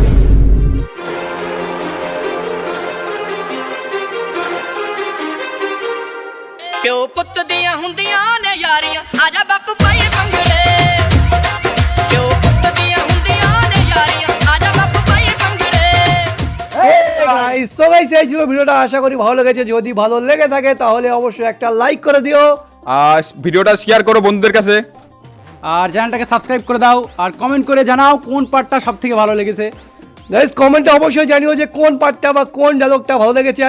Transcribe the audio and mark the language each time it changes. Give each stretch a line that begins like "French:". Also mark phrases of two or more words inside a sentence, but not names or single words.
Punjabi: ਪਿਓ ਪੁੱਤ ਦੀਆਂ ਹੁੰਦੀਆਂ ਨੇ ਯਾਰੀਆਂ ਆਜਾ ਬਾਪੂ ਪਾਈਏ ਭੰਗੜੇ ਪਿਓ ਪੁੱਤ ਦੀਆਂ ਹੁੰਦੀਆਂ ਨੇ ਯਾਰੀਆਂ ਆਜਾ ਬਾਪੂ ਪਾਈਏ ਭੰਗੜੇ
English: so guys,
Bangla: এই ছিল ভিডিওটা, আশা করি ভালো লেগেছে। যদি ভালো লেগে থাকে তাহলে অবশ্যই একটা লাইক করে দিও। আর ভিডিওটা শেয়ার করো বন্ধুদের কাছে। আর চ্যানেলটাকে সাবস্ক্রাইব করে দাও, আর কমেন্ট করে জানাও কোন পার্টটা সব থেকে ভালো লেগেছে। গাইস কমেন্টে অবশ্যই জানিও যে কোন পার্টটা বা কোন ডায়লগটা ভালো লেগেছে।